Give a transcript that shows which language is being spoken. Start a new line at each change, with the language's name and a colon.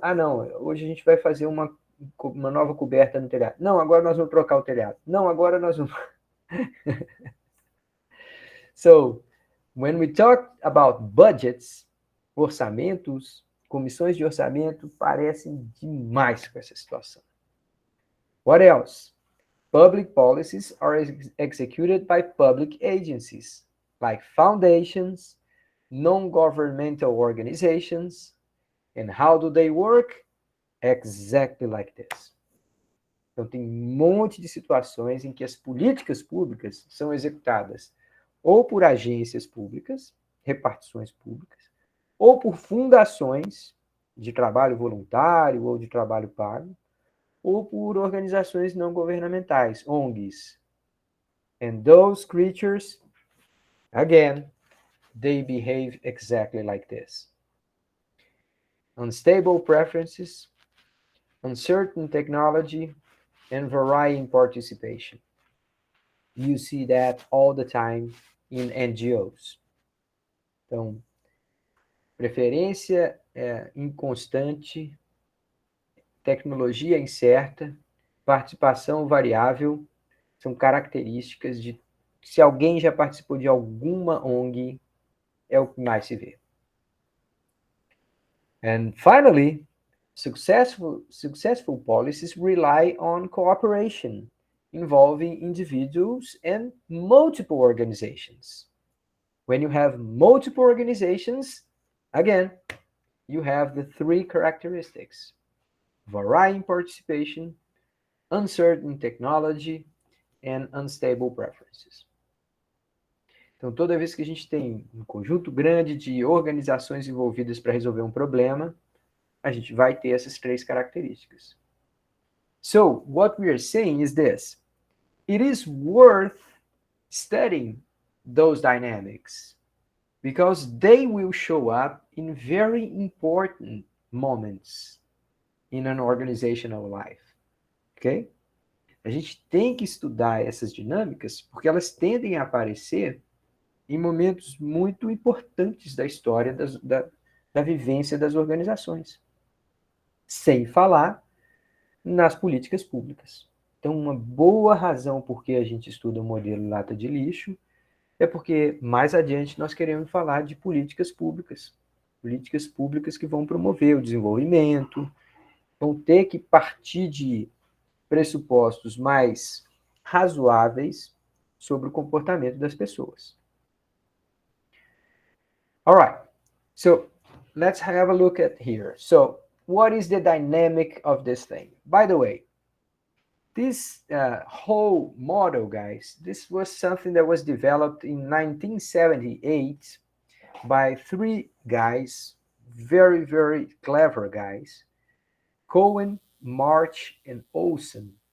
Portuguese: Ah, não, hoje a gente vai fazer uma nova coberta no telhado. Não, agora nós vamos trocar o telhado. Não, agora nós vamos...
English: So, when we talk about budgets,
Portuguese: orçamentos, comissões de orçamento parecem demais com essa situação.
English: What else? Public policies are executed by public agencies, like foundations, non-governmental organizations. And how do they work? Exactly like this.
Portuguese: Então, tem um monte de situações em que as políticas públicas são executadas ou por agências públicas, repartições públicas, ou por fundações de trabalho voluntário ou de trabalho pago, ou por organizações não governamentais, ONGs.
English: And those creatures, again, they behave exactly like this. Unstable preferences, uncertain technology, and varying participation. You see that all the time in NGOs.
Portuguese: Então, preferência inconstante, tecnologia incerta, participação variável, são características de... Se alguém já participou de alguma ONG, é o que mais se vê.
English: And finally, successful policies rely on cooperation, involving individuals and multiple organizations. When you have multiple organizations, again, you have the three characteristics: varying participation, uncertain technology, and unstable preferences.
Portuguese: Então, toda vez que a gente tem um conjunto grande de organizações envolvidas para resolver um problema, a gente vai ter essas três características.
English: So, what we are saying is this: it is worth studying those dynamics because they will show up in very important moments in an organizational life. Okay?
Portuguese: A gente tem que estudar essas dinâmicas porque elas tendem a aparecer em momentos muito importantes da história da vivência das organizações. Sem falar nas políticas públicas. Então, uma boa razão por que a gente estuda o modelo lata de lixo é porque mais adiante nós queremos falar de políticas públicas que vão promover o desenvolvimento, vão ter que partir de pressupostos mais razoáveis sobre o comportamento das pessoas.
English: All right, so let's have a look at here. So, what is the dynamic of this thing? By the way, this whole model, guys, this was something that was developed in 1978 by three guys, very, very clever guys, Cohen, March, and Olson.